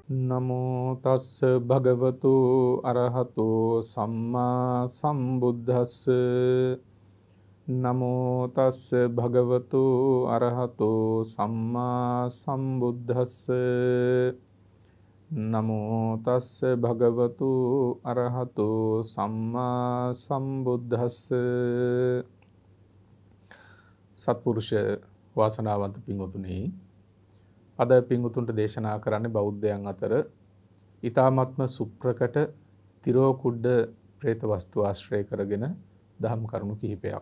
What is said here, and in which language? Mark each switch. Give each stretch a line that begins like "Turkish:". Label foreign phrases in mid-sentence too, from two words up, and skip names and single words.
Pali: නමෝ තස්ස භගවතු අරහතෝ සම්මා සම්බුද්දස්ස නමෝ තස්ස භගවතු අරහතෝ සම්මා සම්බුද්දස්ස නමෝ තස්ස භගවතු අරහතෝ සම්මා සම්බුද්දස්ස.
Sinhala: සත්පුරුෂ වාසනාවන්ත පින්වතුනි, අද පින්වතුන්ට දේශනා කරන්නේ බෞද්ධයන් අතර ඊ타ත්ම සුප්‍රකට තිරෝකුඩ പ്രേත වස්තු ආශ්‍රය කරගෙන දහම් කරුණු කිහිපයක්.